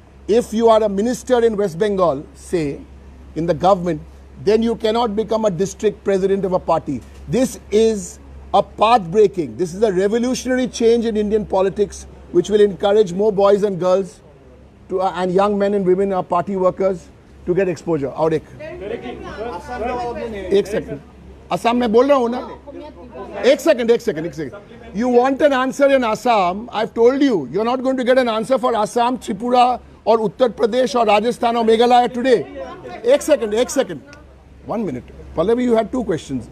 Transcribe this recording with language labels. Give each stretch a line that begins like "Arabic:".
English: If you are a minister in West Bengal, say, in the government, then you cannot become a district president of a party. This is a path breaking. This is a revolutionary change in Indian politics, which will encourage more boys and girls to, and young men and women, our party workers, to get exposure.
Hindi: और एक second Assam में बोल रहा हूँ ना, एक second.
English: You want an answer in Assam? I've told you, you're not going to get an answer for Assam, Tripura, or Uttar Pradesh, or Rajasthan, or Meghalaya today.
Hindi: एक second.
English: 1 minute. Pallavi, you had 2 questions.